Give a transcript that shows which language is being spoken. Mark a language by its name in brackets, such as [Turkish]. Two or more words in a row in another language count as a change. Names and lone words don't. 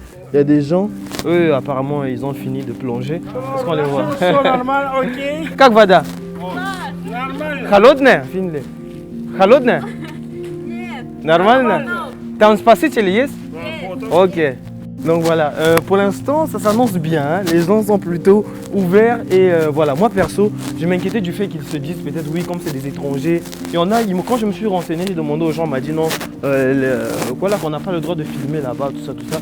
[French] Il y a des gens, eux apparemment ils ont fini de plonger. Est-ce qu'on les voit? [Russian] Все нормально, окей? Как вода? Нормально. Холодная? Финли? Холодная? Нет. Нормально? Там спаситель есть? [French] Ok. Donc voilà, pour l'instant ça s'annonce bien, hein. Les gens sont plutôt ouverts et voilà, moi perso, je m'inquiétais du fait qu'ils se disent peut-être oui comme c'est des étrangers. Il y en a, quand je me suis renseigné, j'ai demandé aux gens, on m'a dit non, voilà qu'on n'a pas le droit de filmer là-bas, tout ça.